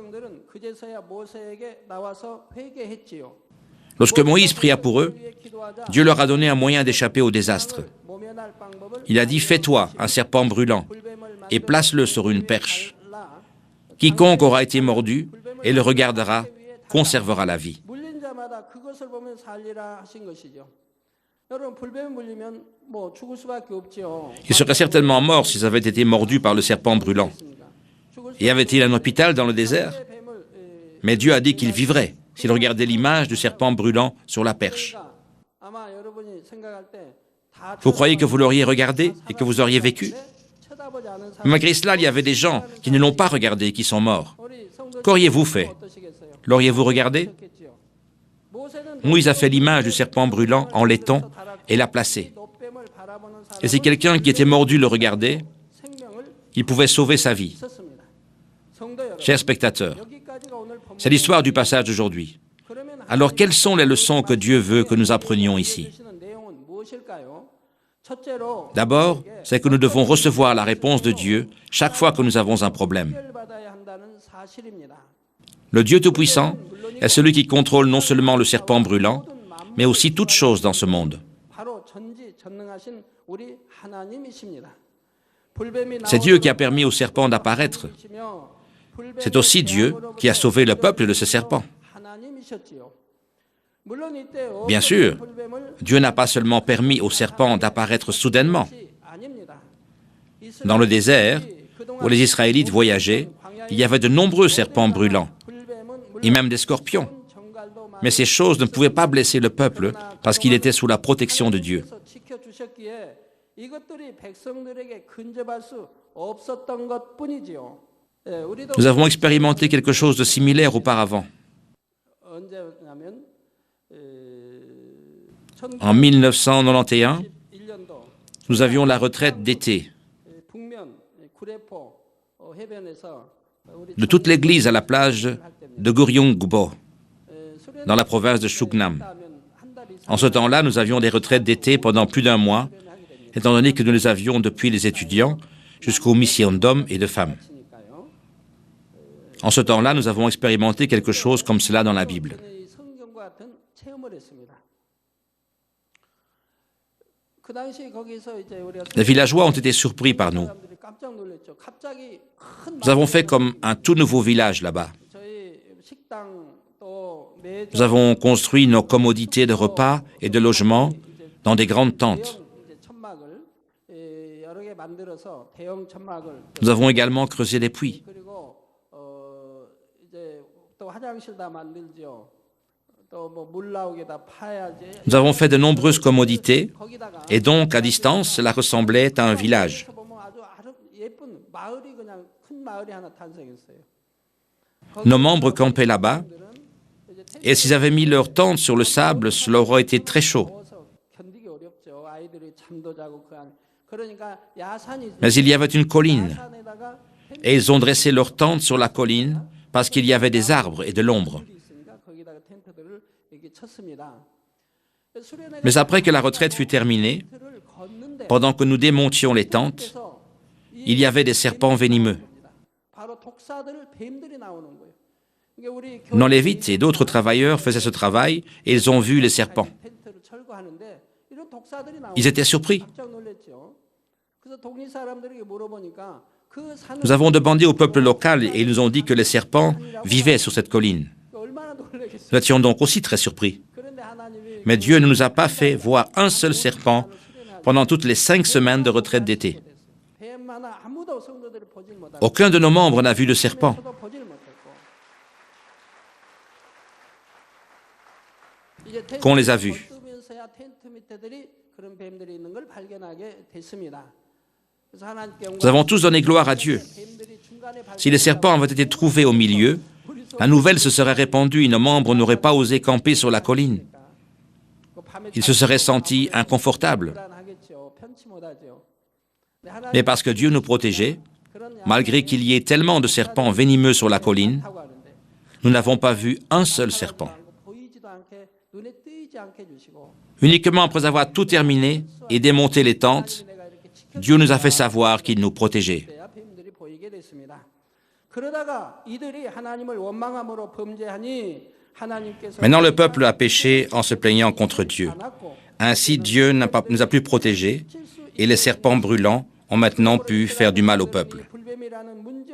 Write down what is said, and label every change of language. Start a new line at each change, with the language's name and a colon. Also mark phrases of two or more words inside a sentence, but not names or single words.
French: Lorsque Moïse pria pour eux, Dieu leur a donné un moyen d'échapper au désastre. Il a dit « Fais-toi un serpent brûlant et place-le sur une perche, Quiconque aura été mordu et le regardera conservera la vie.
Korean: 물린 자마다 그것을 보면 살리라 하신 것이죠. 여러분 불뱀에 물리면 뭐 죽을 수밖에 없죠.
French: Ils seraient certainement morts s'ils avaient été mordus par le serpent brûlant. Y avait-il un hôpital dans le désert? Mais Dieu a dit qu'il vivrait s'il regardait l'image du serpent brûlant sur la perche.
Korean: 아마 여러분이 생각할 때 다
French: Vous croyez que vous l'auriez regardé et que vous auriez vécu?
Korean: 쳐다보지 않은 사람
French: Malgré cela, il y avait des gens qui ne l'ont pas regardé et qui sont morts.
Korean: 우리 성도
French: Qu'auriez-vous fait?
Korean: 어떠시겠어요?
French: L'auriez-vous regardé?
Korean: 좋겠지요. 모세는
French: Moïse a fait l'image du serpent brûlant en laiton et l'a placé.
Korean: 노뱀을 바라보는
French: Et si
Korean: 사람은
French: quelqu'un qui était mordu le regardait,
Korean: 생명을
French: il pouvait sauver sa vie.
Korean: 썼습니다. 성도 여러분,
French: Chers spectateurs,
Korean: 여기까지가 오늘 본문.
French: c'est l'histoire du passage d'aujourd'hui.
Korean: 그러면
French: Alors, quelles sont les leçons que Dieu veut que nous apprenions ici?
Korean: 주시는 내용은 무엇일까요? 첫째로
French: D'abord, c'est que nous devons recevoir la réponse de Dieu chaque fois que nous avons un problème.
Korean: 해결받아야 한다는 사실입니다.
French: Le Dieu Tout-Puissant est celui qui contrôle non seulement le serpent brûlant, mais aussi toutes choses dans ce monde.
Korean: 바로 전지전능하신 우리 하나님이십니다. 불뱀이
French: C'est Dieu qui a permis au serpent d'apparaître.
Korean: 나오시며 불뱀을
French: C'est aussi Dieu qui a sauvé le peuple de ce serpent.
Korean: 하나님이셨지요. 물론 이때
French: Bien sûr,
Korean: 불뱀을
French: Dieu n'a pas seulement permis au serpent d'apparaître soudainement.
Korean: 아닙니다.
French: Dans le désert, où les Israélites voyageaient, il y avait de nombreux serpents brûlants, et même des scorpions. Mais ces choses ne pouvaient pas blesser le peuple parce qu'il était sous la protection de Dieu.
Korean: 지켜주셨기에 이것들이 백성들에게 근접할 수 없었던 것뿐이지요. 예, 우리도
French: Nous avons expérimenté quelque chose de similaire auparavant.
Korean: 언제냐면
French: En 1991,
Korean: 1991년도
French: nous avions la retraite d'été
Korean: 북면 구례포 해변에서 우리
French: de toute l'église à la plage de Goryongbo, dans la province de Shuknam. En ce temps-là, nous avions des retraites d'été pendant plus d'un mois, étant donné que nous les avions depuis les étudiants jusqu'aux missions d'hommes et de femmes. En ce temps-là, nous avons expérimenté quelque chose comme cela dans la Bible.
Korean: 이 성경과 같은 체험을 했습니다. 그 당시 거기서 이제 우리가
French: Les villageois ont été surpris par nous.
Korean: 사람들이 깜짝 놀랐죠. 갑자기 큰
French: Nous avons fait comme un tout nouveau village là-bas.
Korean: 저희 식당 또 매점
French: Nous avons construit nos commodités de repas et de logement dans des grandes tentes.
Korean: 이제 천막을 여러 개 만들어서 대형 천막을
French: Nous avons également creusé des puits.
Korean: 그리고 이제 또 화장실 다 만들죠. 또 뭐 물 나오게 다 파야지.
French: Nous avons fait de nombreuses commodités
Korean: 거기다가
French: et donc, à distance, cela ressemblait à un village.
Korean: 보면 아주 예쁜 마을이 그냥 큰 마을이 하나 탄생했어요.
French: Nos membres campaient là-bas et s'ils avaient mis leurs tentes sur le sable, cela aurait été très chaud.
Korean: 더워서 견디기 어렵죠. 아이들이 잠도 자고 그 안. 그러니까 야산이
French: Mais il y avait une colline
Korean: 야산에다가
French: et ils ont dressé leurs tentes sur la colline parce qu'il y avait des arbres et de l'ombre.
Korean: 텐트들이 있으니까 거기다가 텐트들을 이렇게 쳤습니다. 수련회가
French: Mais après que la retraite fut terminée,
Korean: 텐트를 걷는데
French: pendant que nous démontions les tentes,
Korean: 그래서
French: il y avait des serpents venimeux.
Korean: 바로 독사들 뱀들이 나오는 거예요. 그러니까 우리
French: Nos Lévites et d'autres travailleurs faisaient ce travail et ils ont vu les serpents.
Korean: 텐트를 철거하는데 이런 독사들이 나오는
French: Ils étaient surpris.
Korean: 깜짝 놀랐죠. 그래서 동리 사람들에게 물어보니까 그 산을
French: Nous avons demandé au peuple local et ils nous ont dit que les serpents vivaient sur cette colline.
Korean: 얼마나 놀라겠어요.
French: Nous étions donc aussi très surpris.
Korean: 그런데 하나님이
French: Mais Dieu ne nous a pas fait voir un seul serpent pendant toutes les 5 semaines de retraite d'été.
Korean: 뱀 하나 아무도 성도들이 보질 못하고
French: Aucun de nos membres n'a vu de serpent.
Korean: 저도 보질 못했고 이제 텐트
French: Qu'on les a vus.
Korean: 걷으면서야 텐트 밑에들이 그런 뱀들이 있는 걸 발견하게 됐습니다. 그래서 하나님께
French: Nous avons tous donné gloire à Dieu.
Korean: 뱀들이 중간에
French: Si les serpents avaient été trouvés au milieu, la nouvelle se serait répandue et nos membres n'auraient pas osé camper sur la colline. Ils se seraient sentis inconfortables.
Korean: 불안하겠죠. 편치 못하죠.
French: Mais parce que Dieu nous protégeait, malgré qu'il y ait tellement de serpents venimeux sur la colline,
Korean: 하고 하는데
French: nous n'avons pas vu un seul serpent.
Korean: 보이지도 않게 눈에 띄지 않게 해주시고
French: Uniquement après avoir tout terminé et démonté les tentes,
Korean: 내가 이렇게
French: Dieu nous a fait savoir qu'il nous protégeait.
Korean: 지켜야 뱀들이 보이게 됐습니다. 그러다가 이들이 하나님을 원망함으로 범죄하니 하나님께서
French: Maintenant, le peuple a péché en se plaignant contre Dieu.
Korean: 않았고
French: Ainsi, Dieu nous a plus protégés et les serpents brûlants ont maintenant pu faire du mal au peuple.